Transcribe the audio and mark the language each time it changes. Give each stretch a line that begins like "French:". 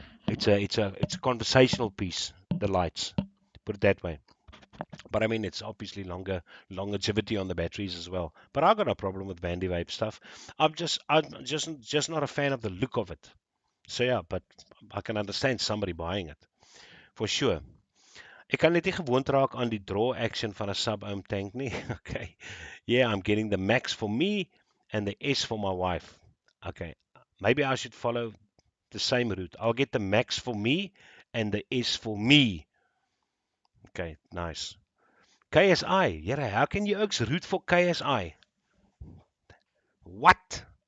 English: It's a conversational piece. The lights, put it that way. But I mean, it's obviously longevity on the batteries as well. But I've got no problem with Bandy Vape stuff. I'm just not a fan of the look of it. So yeah, but I can understand somebody buying it for sure.
Afrikaans: Ek kan net nie gewoond raak aan die draw action van 'n sub-ohm tank nie.
English: Okay. Yeah, I'm getting the max for me and the S for my wife. Okay. Maybe I should follow the same route. I'll get the max for me and the S for me. Okay, nice. KSI. Yeah, how can you ook root for KSI? What?